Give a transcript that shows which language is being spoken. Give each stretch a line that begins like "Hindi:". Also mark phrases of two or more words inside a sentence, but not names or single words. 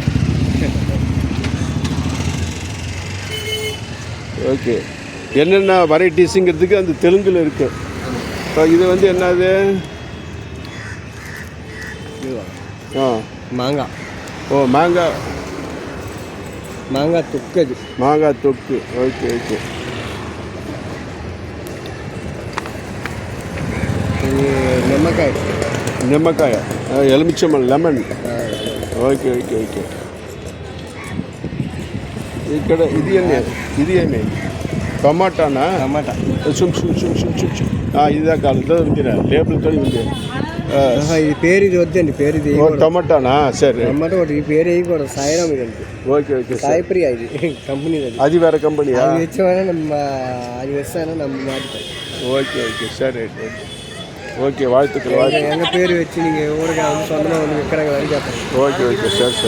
Tamil: ஓகே, என்னென்ன வெரைட்டிஸுங்கிறதுக்கு அந்த தெலுங்கில் இருக்குது. இப்போ இது வந்து என்னது மாங்காய். ஓ மாங்காய் தொக்கு. அது மாங்காய் தொக்கு. ஓகே.
Telugu: నిమ్మకాయ ఎలుమిచ్చమ్మ లెమన్. ఓకే. ఇక్కడ ఇది ఏమి టమాటానా? టమాటా ఇదే కాదు లేబుల్తో ఉంది. ఇది పేరు ఇది వద్దండి, పేరు ఇది టమాటానా? సరే, టమాటా ఒకటి. ఈ పేరు వేయకూడదు, సాయిరామ్ ఇది. ఓకే. సాయిప్రియా ఇది కంపెనీ. అది వేరే కంపెనీ. అది వచ్చామని అది వస్తానని
Tamil: நம்ம மாட்டிட்டேன். ஓகே சரி. ஓகே, வாழ்த்துக்கள். எங்கள் பேர் வச்சு நீங்கள் ஊருக்கு வந்து சொந்தமாக வந்து விற்கிறாங்க. ஓகே சரி.